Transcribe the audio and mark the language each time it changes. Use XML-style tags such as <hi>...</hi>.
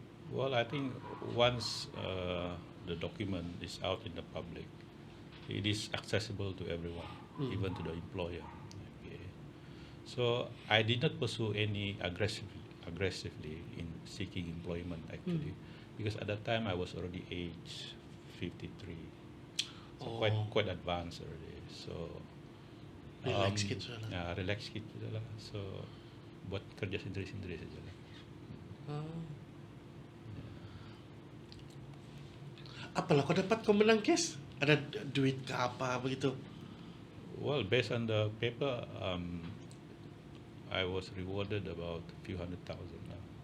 <en>Well, I think once the document is out in the public, it is accessible to everyone, even to the employer. Okay. So I did not pursue any aggressively in seeking employment actually, because at that time I was already age 53. So quite advanced already. So</en> <ms>Relax gitu lah. Ya, relax gitu lah. So buat kerja sendiri-sendiri saja lah. Apalah kau dapat kau menang kes? Ada duit ke apa begitu?</ms> <en>Well, based on the paper, I was rewarded about a few $100,000 lah.</en>